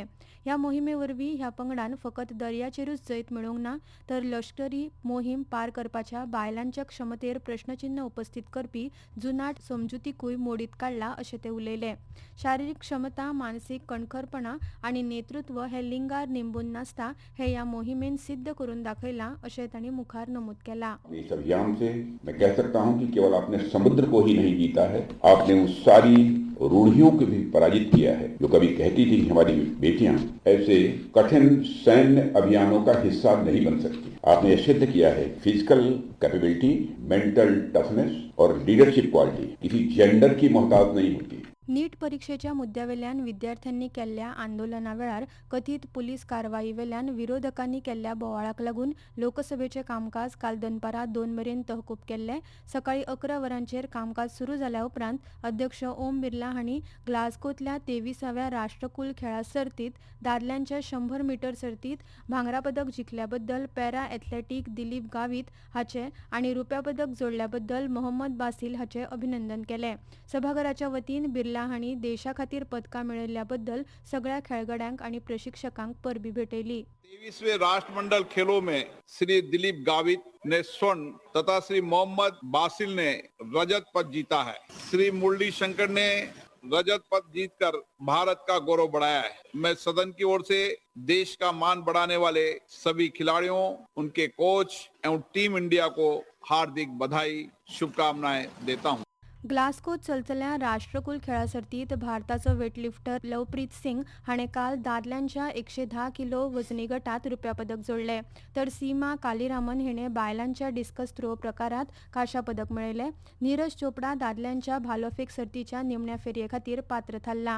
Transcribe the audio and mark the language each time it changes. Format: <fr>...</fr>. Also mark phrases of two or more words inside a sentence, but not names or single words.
<kok>ह्या मोहिमे वरवीं ह्या पंगडान फकत दर्याचेरूच जैत मेळोवंक ना तर लश्करी मोहीम पार करपाच्या बायलांच्या क्षमतेर प्रश्नचिन्ह उपस्थित करपी जुनाट समजुतीकूय मोडीत काडला अशें ते उलयले. शारिरीक क्षमता, मानसीक कणखरपणा आनी नेतृत्व हे लिंगार निंबून नासता हे ह्या मोहिमेन सिद्ध करून दाखयलां अशें तांणी मुखार नमूद केलां.</kok> <hi>इस अभियान से मैं कह सकता हूं कि केवल आपने समुद्र को ही नहीं जीता है, आपने उस सारी रूढ़ियों को भी पराजित किया है जो कभी कहती थी हमारी बेटियां ऐसे कठिन सैन्य अभियानों का हिस्सा नहीं बन सकती. आपने यह सिद्ध किया है</hi> <en>physical capability, mental toughness</en> <hi>और</hi> <en>leadership quality</en> <hi>किसी जेंडर की मोहताज नहीं होती.</hi> <kok>नीट परीक्षेच्या मुद्द्यावेल्यान विद्यार्थ्यांनी केल्ल्या आंदोलना वेळार कथीत पुलीस कारवाई वेल्यान विरोधकांनी केल्ल्या बोवाळाक लागून लोकसभेचें कामकाज काल दनपारां 2 मेरेन तहकूब केल्लें. सकाळी 11 वरांचेर कामकाज सुरू जाल्या उपरांत अध्यक्ष ओम बिर्ला हांणी ग्लास्गोतल्या 23व्या राष्ट्रकुल खेळा सर्तीत दादल्यांच्या 100 मीटर सर्तीत भांगरा पदक जिखल्या बद्दल</kok> <en>para athletic</en> <kok>दिलीप गावीत हाचें आनी रुप्या पदक जोडल्या बद्दल मोहम्मद बासिल हाचें अभिनंदन केलें. सभाघराच्या वतीन बिर्ला हांणी देशा खातीर पदकां मेळयल्ल्या बद्दल सगळ्या खेळगड्यांक आनी प्रशिक्षकांक परबी भेटयली.</kok> <hi>23वें राष्ट्रमंडल खेलों में श्री दिलीप गावित ने स्वर्ण तथा श्री मोहम्मद बासिल ने रजत पदक जीता है. श्री मुरली शंकर ने रजत पदक जीतकर भारत का गौरव बढ़ाया है. मैं सदन की ओर से देश का मान बढ़ाने वाले सभी खिलाड़ियों, उनके कोच एवं टीम इंडिया को हार्दिक बधाई, शुभकामनाएं देता हूं.</hi> <kok>ग्लास्गोत चलतल्या राष्ट्रकुल खेळा सर्तीत भारताचो वेटलिफ्टर लवप्रीत सिंग हाणें काल दादल्यांच्या 110 किलो वजनी गटात रुप्या पदक जोडलें तर सीमा कालीरामन हिणें बायलांच्या</kok> <en>discus throw</en> <kok>प्रकारांत कांशा पदक मेळयलें. नीरज चोपडा दादल्यांच्या भालोफेक सर्तीच्या निमण्या फेरये खातीर पात्र थारला.</kok>